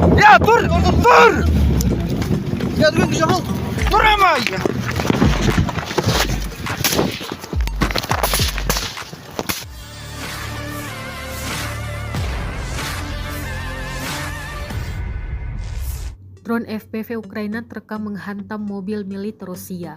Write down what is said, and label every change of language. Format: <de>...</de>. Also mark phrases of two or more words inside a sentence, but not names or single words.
<tr>Ya dur, dur. Ya dur güzel. Dur ama ya.</tr> <id>Drone FPV Ukraina terekam menghantam mobil militer Rusia.</id>